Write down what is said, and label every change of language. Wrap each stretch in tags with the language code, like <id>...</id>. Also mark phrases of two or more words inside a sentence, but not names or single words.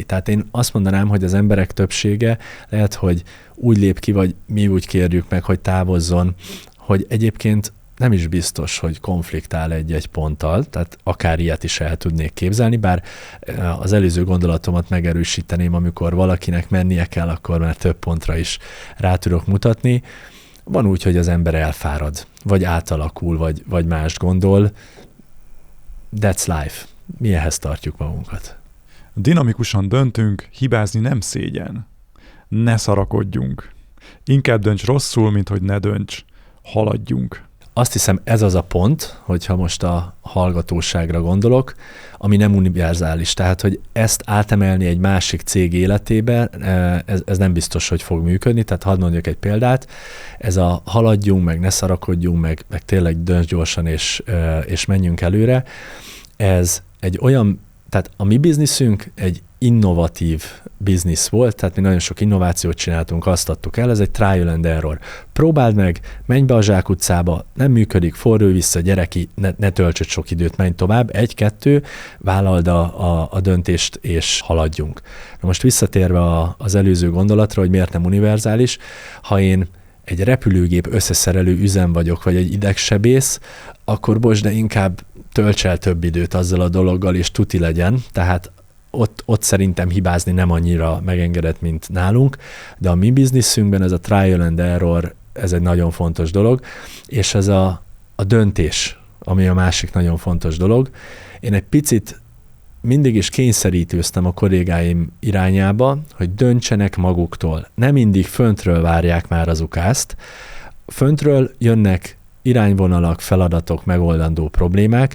<hu>Tehát én azt mondanám, hogy az emberek többsége lehet, hogy úgy lép ki, vagy mi úgy kérjük meg, hogy távozzon, hogy egyébként nem is biztos, hogy konfliktál egy-egy ponttal, tehát akár ilyet is el tudnék képzelni, bár az előző gondolatomat megerősíteném, amikor valakinek mennie kell, akkor már több pontra is rá tudok mutatni. Van úgy, hogy az ember elfárad, vagy átalakul, vagy mást gondol.</hu> <en>That's life.</en> <hu>Mi ehhez tartjuk magunkat. Dinamikusan döntünk, hibázni nem szégyen. Ne szarakodjunk. Inkább dönts rosszul, mint hogy ne dönts. Haladjunk. Azt hiszem, ez az a pont, hogyha most a hallgatóságra gondolok, ami nem univerzális. Tehát, hogy ezt átemelni egy másik cég életébe, ez nem biztos, hogy fog működni. Tehát hadd mondjak egy példát. Ez a haladjunk, meg ne szarakodjunk, meg tényleg dönts gyorsan, és menjünk előre. Ez egy olyan, tehát a mi bizniszünk egy innovatív biznisz volt, tehát mi nagyon sok innovációt csináltunk, azt adtuk el, ez egy</hu> <en>trial and error.</en> <hu>Próbáld meg, menj be a zsákutcába, nem működik, fordulj vissza, gyere ki, ne töltsd sok időt, menj tovább, 1-2, vállald a döntést, és haladjunk. Na most visszatérve az előző gondolatra, hogy miért nem univerzális, ha én egy repülőgép összeszerelő üzem vagyok, vagy egy idegsebész, akkor bocs, de inkább tölts el több időt azzal a dologgal, és tuti legyen, tehát ott szerintem hibázni nem annyira megengedett, mint nálunk, de a mi bizniszünkben ez a</hu> <en>trial and error,</en> <hu>ez egy nagyon fontos dolog, és ez a döntés, ami a másik nagyon fontos dolog. Én egy picit mindig is kényszerítőztem a kollégáim irányába, hogy döntsenek maguktól. Nem mindig föntről várják már az ukázt. Föntről jönnek irányvonalak, feladatok, megoldandó problémák.</hu>